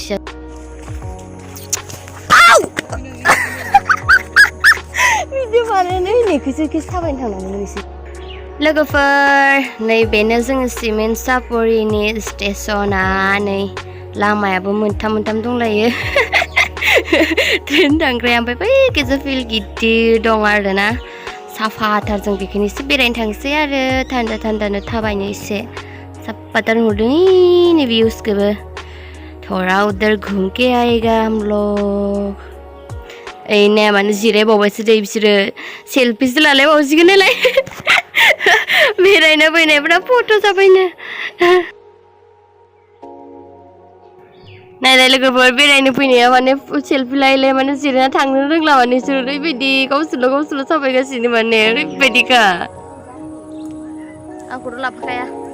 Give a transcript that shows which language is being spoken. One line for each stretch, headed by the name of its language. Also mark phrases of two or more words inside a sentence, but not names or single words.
Bodo: भिडिअ बानायनो होननायखौसो थाबायनो थांनांगौ नोंसोर लोगोफोर नैबेनो जोङो सिमेन्ट सापरिनि स्टेशना नै लामायाबो मोनथाम दंलायो ट्रेन थांग्राया ओमफ्राय बै गेजेर फिल्ड गिदिर दं आरोना साफाथार जों बेखौनो एसे बेरायनो थांसै आरो थान्दानो थाबायनो एसे साफाथार नुदों नै व्यूजखौबो
Hindi: थोड़ा उधर घूम के आएगा हम लोग
Bodo: ओइ नाया मानो जिरायबावबायसो दै बिसोरो सेल्फिसो लालायबावसिगोन नालाय बेरायनो फैनायफ्रा फट' जाबायनो नायलाय लोगोफोर बेरायनो फैनाया माने सेल्फि लायलाय माने जिरायना थांनो रोंला माने बिसोर ओरैबायदि गावसोरल' साफायगासिनो माने ओरैबायदिखा आंखौथ' लाफाखाया